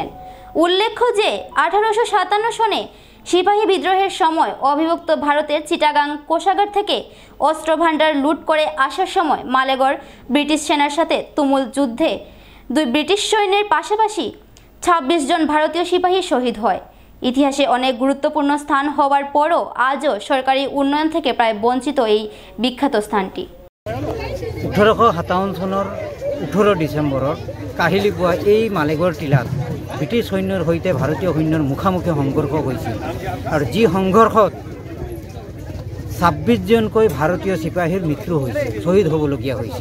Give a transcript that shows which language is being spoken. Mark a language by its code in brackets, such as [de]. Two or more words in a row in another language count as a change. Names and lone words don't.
[bn] উল্লেখ্য যে 1857 সনে সিপাহী বিদ্রোহের সময় অবিভক্ত ভারতের চিটাগাং কোষাগার থেকে অস্ত্র ভাণ্ডার লুট করে আসার সময় মালেগড় ব্রিটিশ সেনার সাথে তুমুল যুদ্ধে 2 ব্রিটিশ সৈন্যের পাশাপাশি 26 জন ভারতীয় সিপাহী শহীদ হয়। ইতিহাসে অনেক গুরুত্বপূর্ণ স্থান হওয়ার পরও আজও সরকারি উন্নয়ন থেকে প্রায় বঞ্চিত এই বিখ্যাত স্থানটি। [as] 1857 চনৰ 18 ডিচেম্বৰত কাহিলী পোৱা এই মালেগড় টিলাত ব্ৰিটিছ সৈন্যৰ সৈতে ভাৰতীয় সৈন্যৰ মুখামুখি সংঘৰ্ষ হৈছিল আৰু যি সংঘৰ্ষত 26 জনকৈ ভাৰতীয় চিপাহীৰ মৃত্যু হৈছিল, শ্বহীদ হ'বলগীয়া হৈছিল।